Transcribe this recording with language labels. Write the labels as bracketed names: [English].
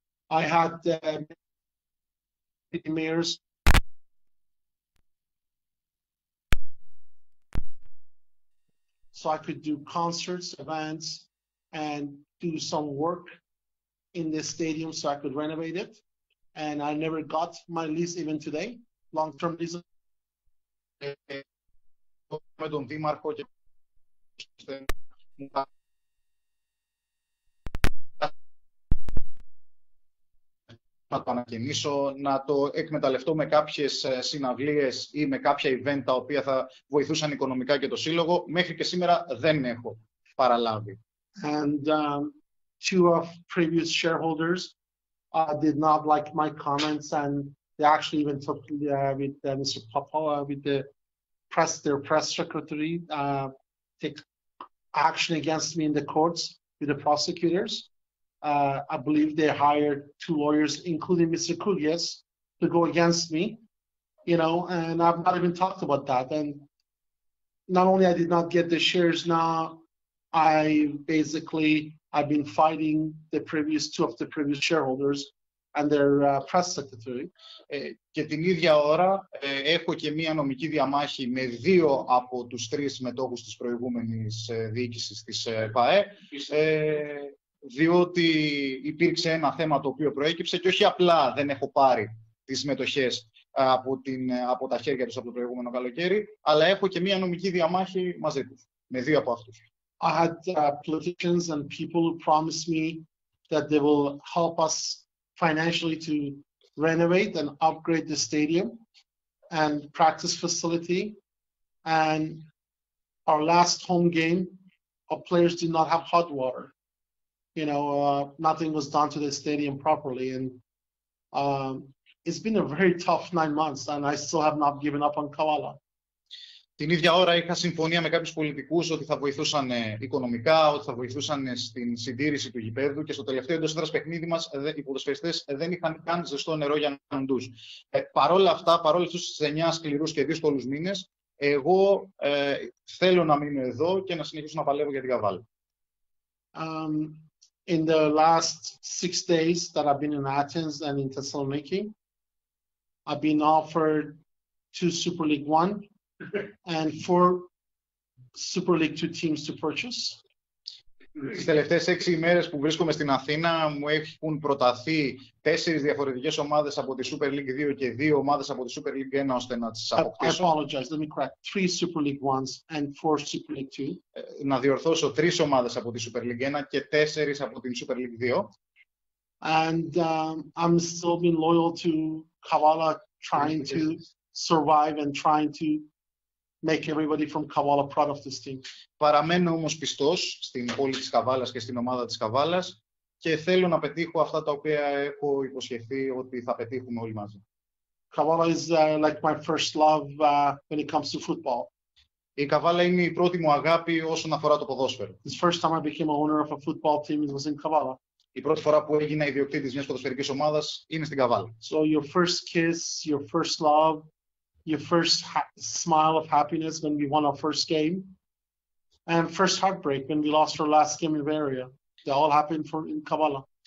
[English] I had mayors so I could do concerts, events, and do some work in the stadium so I could renovate it. And I never got my lease even today, long-term lease. [Greek] Με τον Δήμαρχο και να το ανακαινήσω, να το εκμεταλλευτώ με κάποιες συναυλίες ή με κάποια event τα οποία θα βοηθούσαν οικονομικά και το σύλλογο. Μέχρι και σήμερα δεν έχω παραλάβει. [English] And 2 of previous shareholders did not like my comments, and they actually even took with Mr. Papa, with their press secretary, take action against me in the courts with the prosecutors. I believe they hired 2 lawyers, including Mr. Kugyes, to go against me, and I've not even talked about that. And not only I did not get the shares now, I've been fighting the previous 2 of the previous shareholders and their press secretary. [Greek] Και την ίδια ώρα έχω και μία νομική διαμάχη με 2 από τους 3 μετόχους της προηγούμενης διοίκησης της ΠΑΕ, διότι υπήρξε ένα θέμα το οποίο προέκυψε και όχι απλά δεν έχω πάρει τις μετοχές από τα χέρια τους από το προηγούμενο καλοκαίρι, αλλά έχω και μία νομική διαμάχη μαζί τους, με 2 από αυτούς. [English] I had politicians and people who promised me that they will help us financially to renovate and upgrade the stadium and practice facility. And our last home game, our players did not have hot water. Nothing was done to the stadium properly. And it's been a very tough 9 months, and I still have not given up on Kavalla. [Greek] Την ίδια ώρα είχα συμφωνία με κάποιους πολιτικούς ότι θα βοηθούσαν οικονομικά, ότι θα βοηθούσαν στην συντήρηση του γηπέδου και στο τελευταίο εντός έδρας παιχνίδι μας οι ποδοσφαιριστές δεν είχαν καν ζεστό νερό για να ντους. Παρόλα αυτά, παρόλα αυτούς τους 9 σκληρούς και δύσκολους μήνες, εγώ θέλω να μείνω εδώ και να συνεχίσω να παλεύω για την Καβάλα. [English] In the last 6 days that I've been in Athens and in Thessaloniki, I've been offered 2 Super League 1 and 4 Super League 2 teams to purchase. [Greek] Τις τελευταίες 6 ημέρες που βρίσκομαι στην Αθήνα μου έχουν προταθεί 4 διαφορετικές ομάδες από τη Super League 2 και 2 ομάδες από τη Super League 1 ώστε να τις αποκτήσω. [English] I apologize, let me correct. 3 Super League 1s and 4 Super League 2. [Greek] Να διορθώσω 3 ομάδες από τη Super League 1 και 4 από την Super League 2. [English] And I'm still being loyal to Kavalla, trying to survive and trying to make everybody from Kavalla proud of this team. [Greek] Παραμένω όμως πιστός στην πόλη της Καβάλας και στην ομάδα της Καβάλας και θέλω να πετύχω αυτά τα οποία έχω υποσχεθεί ότι θα πετύχουμε όλοι μαζί. [English] Kavalla is like my first love when it comes to football. [Greek] Η Καβάλα είναι η πρώτη μου αγάπη όσον αφορά το ποδόσφαιρο. [English] The first time I became a owner of a football team it was in Kavalla. [Greek] Η πρώτη φορά που έγινα ιδιοκτήτης μιας ποδοσφαιρικής ομάδας είναι στην Καβάλα. [English] So your first kiss, your first love, your first smile of happiness when we won our first game, and first heartbreak when we lost our last game in Varia. They all happened in Kavalla.